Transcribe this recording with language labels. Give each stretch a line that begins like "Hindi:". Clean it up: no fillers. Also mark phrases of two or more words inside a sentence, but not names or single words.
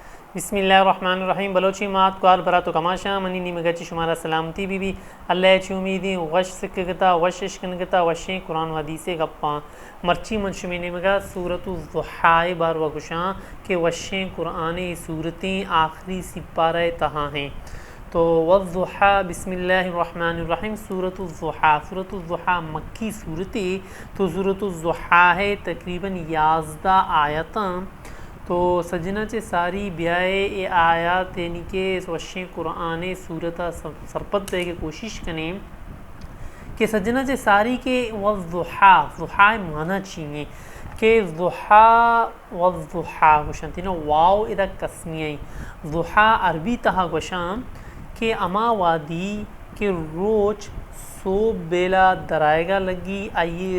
Arabic: بسم اللہ الرحمن الرحیم
Baluchi: بلوچی مات کوال براتو کماشا منی نیمگچی شمارا سلامتی بی بی اللہ چی امیدی وش سکگتا وش اشکنگتا وشیں قرآن و حدیث گپاں مرچی منشمی نیمگا سورۃ الضحی بار و گشاں کہ وشیں قرآن صورتیں آخری سپارہ تہاں ہیں تو والضحی
Arabic: بسم اللہ الرحمن الرحیم
Baluchi: سورۃ الضحی مکی صورتی تو سورۃ الضحی ہے تقریباً 11 آیتاں تو سجنا چے ساری بیائے اے آیات یعنی کہ وشیں قرآن صورتہ سرپت دے کے کوشش کریں کہ سجنا چے ساری کے والضحی معنی چیئیں کہ ضحی والضحی گوشن تینا واو ادا قسمیائی ضحی عربی تہا گوشان کہ اما وادی کہ روچ سو بیلا درائے گا لگی آئیے